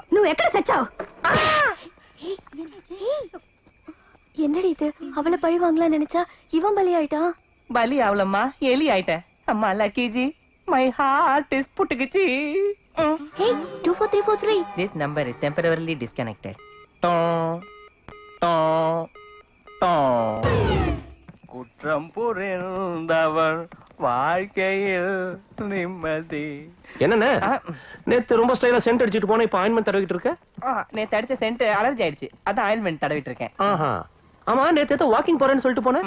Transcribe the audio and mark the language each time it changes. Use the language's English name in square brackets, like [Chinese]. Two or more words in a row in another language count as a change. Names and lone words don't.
[Telugu] నువ్వు ఎక్కడ చచ్చావు? [Tamil] என்னடி இது? அவளை பழி வாங்கலாம் நினைச்சா இவன் பலி ஆயிட்டான். பலி ஆவலம்மா எலி ஆயிட்டேன். அம்மா லக்கிஜி [English] my heart is [Tamil] புட்டுக்குச்சி. ஹே 24343 [English] This number is temporarily disconnected. டோம் டோம் டோம். [Tamil] குற்றம் புரிந்தவர் வாழ்க்கையில் நிம்மதி. என்னண்ணே நேத்து ரொம்ப ஸ்டைலா சென்ட் அடிச்சிட்டு போன இப்ப ஆயின்மெண்ட் தடவிட்டு இருக்க? நேத்து அடிச்ச சென்ட் அலர்ஜி ஆயிடுச்சு. அதான் ஆயில்மெண்ட் தடவிட்டு இருக்கேன். ஆமா நேத்து ஏதோ வாக்கிங் போறேன்னு சொல்லிட்டு போனேன்.